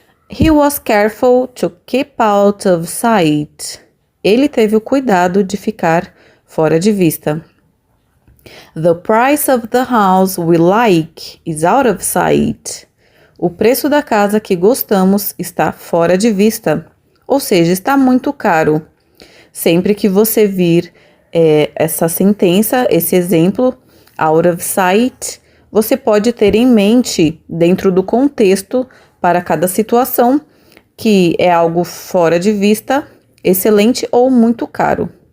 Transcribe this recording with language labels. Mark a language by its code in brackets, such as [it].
[en] He was careful to keep out of sight. [pt] Ele teve o cuidado de ficar fora de vista. [en] The price of the house we like is out of sight. [pt] O preço da casa que gostamos está fora de vista. Ou seja, está muito caro. Sempre que você vir essa sentença, esse exemplo, out of sight, você pode ter em mente, dentro do contexto, para cada situação, que é algo fora de vista, excelente ou muito caro.